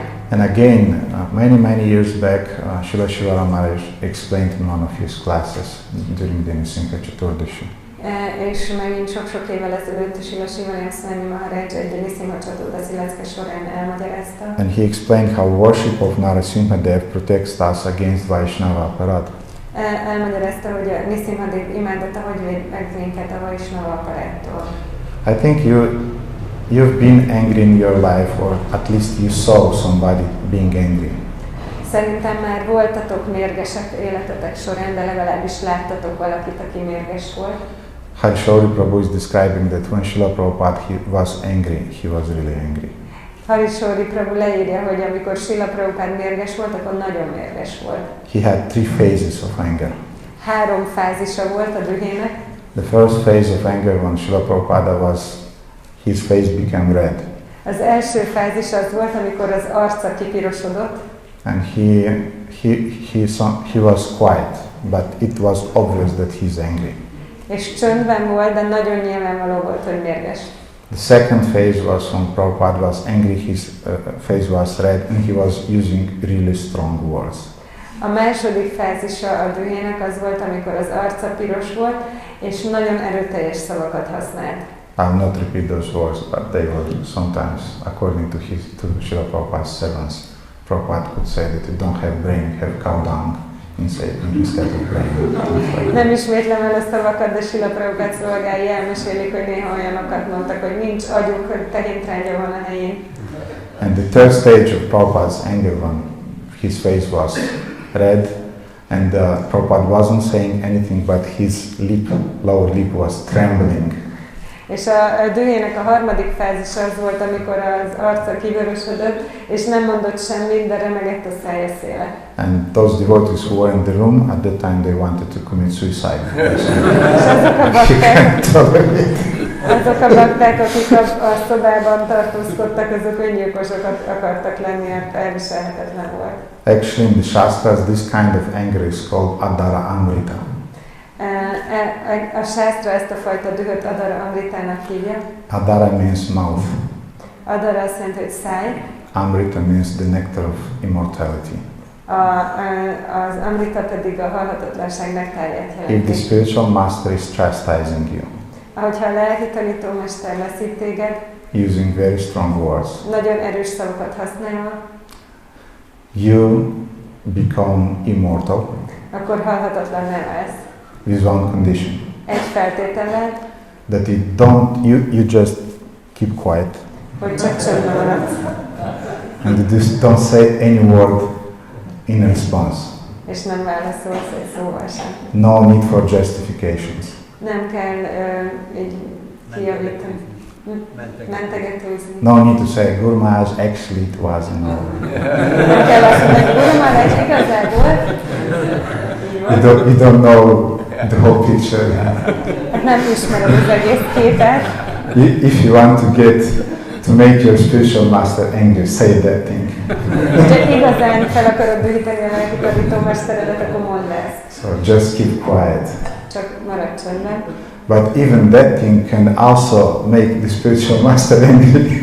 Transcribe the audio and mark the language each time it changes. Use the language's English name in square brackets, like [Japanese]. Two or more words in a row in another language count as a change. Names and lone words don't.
[English] And again, many years back, Srila Shiva Maharaj explained in one of his classes during the Nṛsimha Caturdaśī. [Hungarian] És megint sok-sok évvel ezelőtt Srila Shiva Maharaj egy Nṛsimha Caturdaśī lecke során elmagyarázta. [English] And he explained how worship of Nṛsimha protects us against [Sanskrit] Vaishnava aparat. [Hungarian] Elmagyarázta, hogy a Nṛsimha imádata hogy véd meg minket a [Sanskrit] Vaishnava aparáttól. [English] I think you've been angry in your life, or at least you saw somebody being angry. [Hungarian] Szerintem már voltatok mérgesek életetek során, de legalábbis láttatok valakit, aki mérges volt. [English] Harishauri Prabhu is describing that when Srila Prabhupada was angry, he was really angry. [Hungarian] Harishauri Prabhu leírja, hogy amikor Srila Prabhupada mérges volt, akkor nagyon mérges volt. [English] He had 3 phases of anger. [Hungarian] 3 fázisa volt a dühének. [English] The first phase of anger when Srila Prabhupada his face became red. [Hungarian] Az első fázis az volt, amikor az arca kipirosodott. [English] And he was quiet, but it was obvious that he's angry. [Hungarian] És csöndben volt, de nagyon nyilvánvaló volt, hogy mérges. [English] The second phase was when Prabhupada was angry, his face was red and he was using really strong words. [Hungarian] A második fázisa a dühének az volt, amikor az arca piros volt, és nagyon erőteljes szavakat használt. [English] I'll not repeat those words, but they were sometimes, according to Srila Prabhupada's servants, Prabhupada could say that you don't have brain, you have cow dung instead of brain. [Hungarian] Nem ismétlem el a szavakat, de Srila Prabhupada szolgái elmesélik, hogy néha olyanokat mondtak, hogy nincs agyuk, hogy tehéntrágya van a helyén. [English] And the third stage of Prabhupada's anger, when his face was red and Prabhupada wasn't saying anything, but his lower lip was trembling. [Hungarian] És a dühének a harmadik fázisa az volt, amikor az arca kivörösödött, és nem mondott semmit, de remegett a szája széle. [English] And those devotees who were in the room at that time, they wanted to commit suicide. [Hungarian] És azok a bakták, akik a szobában tartózkodtak, azok öngyilkosokat akartak lenni, mert elviselhetetlen volt. [English] Actually, in the Shastras, this kind of anger is called [Sanskrit] Adara Amrita. [Hungarian] A sásztra ezt a fajta dühöt [Sanskrit] Adara Amritának [Hungarian] hívja. [English] Adara means mouth. [Hungarian] Adara azt jelenti, hogy száj. [English] Amrita means the nectar of immortality. [Hungarian] Az Amrita pedig a halhatatlanság nektárját jelenti. [English] If the spiritual master is chastising you, [Hungarian] ahogyha a lelki tanítómester leszít téged, [English] using very strong words, [Hungarian] nagyon erős szavakat használva, [English] you become immortal. [Hungarian] Akkor halhatatlan nem lesz. [English] With one condition. [Hungarian] Egy feltétellel, [English] that you just keep quiet. [Hungarian] Hogy csak csöndben maradsz. [English] And you just don't say any word in response. [Hungarian] És nem válaszolsz egy szóval sem. [English] No need for justifications. [Hungarian] Nem kell így kijavítani. Mentegetőzni. [English] No need to say, Guru Maharaj, actually it wasn't. [Hungarian] Nem kell azt mondani, Guru Maharaj igazából. [English] You don't know the whole picture. [Hungarian] Hát nem ismered az egész képet. [English] If you want to make your spiritual master angry, say that thing. [Hungarian] Csak igazán fel akarod dühíteni a lelki tanítómesteredet, akkor mondd ezt. [English] So just keep quiet. [Hungarian] Csak maradj csöndben. [English] But even that thing can also make the spiritual master angry.